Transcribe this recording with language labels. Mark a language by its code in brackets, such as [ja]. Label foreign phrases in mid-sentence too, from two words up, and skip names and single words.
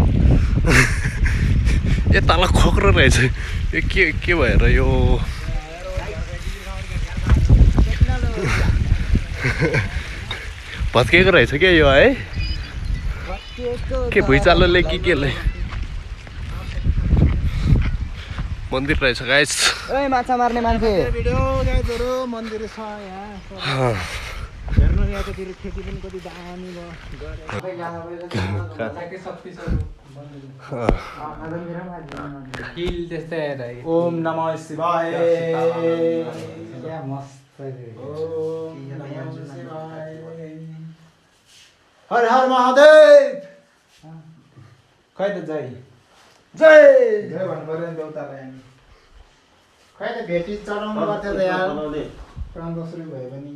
[ne] यो तल खोक्रो रहेछ यो के भएर यो भत्किएको रहेछ क्या यो है के भुइँचालोले कि केले मन्दिर रहेछ गाइस ओइ माछा मार्ने मान्छे [en] video guys [ne] मन्दिर छ यहाँ हेर्नु यतातिर खेती पनि कति दामी भयो हिल त्यस्तै [sa] ओम नमः शिवाय [ne] क्या मस्त [sa] ओम नमः शिवाय हर हर महादेव [ne] खै त जय जय जय भन्नु पर्यो नि देउतालाई हामी खै त भेटी चढाउनु पर्थ्यो त यार प्राण दशरी भयो भने